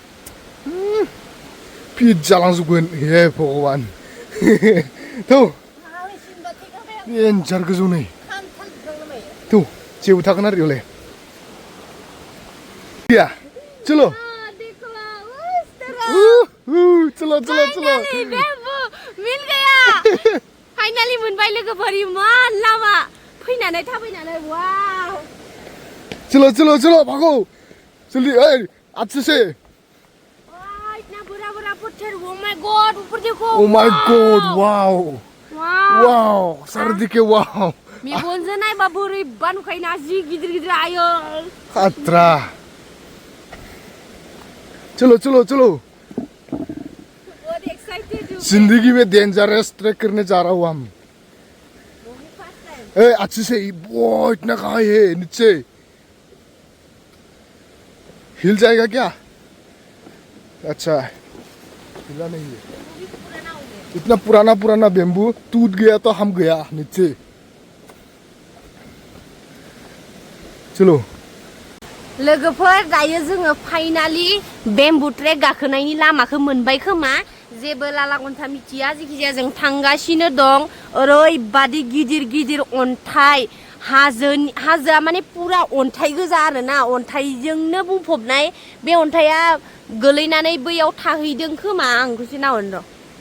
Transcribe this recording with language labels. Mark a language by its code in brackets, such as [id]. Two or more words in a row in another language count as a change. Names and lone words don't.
[brx] पिट जालांजोबगोन [hi] हे भगवान [brx] थौ डेन्जार गोजौ नै थौ जेबो थागोन आरो इयावलाय गैया [hi] चलो चलो मिल गया [brx] फाइनाली मोनबाय लोगोफोर इमान लामा फैनानै थाबायनानै वाव [hi] चलो भागो जल्दी अच्छे से इतना बड़ा पत्थर [en] oh my god [hi] ऊपर देखो [en] oh my god wow sardike wow [brx] मेगनजों नायबा बोरैबा नुखायोना जि गिदिर आयो [hi] खात्रा चलो बहुत जिंदगी में डेंजरस ट्रैक करने जा रहा हूँ हम अच्छे से वो इतना कहाँ है नीचे हिल जाएगा क्या अच्छा हिला नहीं है इतना पुराना बेम्बू टूट गया तो हम गया नीचे चलो [brx] लोगोफोर दायो जोङो फाइनाली बेम्बु ट्रेक गाखोनायनि लामाखौ मोनबाय खोमा जेबो लाला गन्था मिथिया जिखिजाया जों थांगासिनो दं ओरैबादि गिदिर गिदिर अन्थाइ हाजोआ माने पुरा अन्थाइ गोजा आरोना अन्थाइजोंनो बुंफबनाय बे अन्थाइया गोलैनानै बैयाव थाहैदों खोमा आं खौसो नाहरनो र'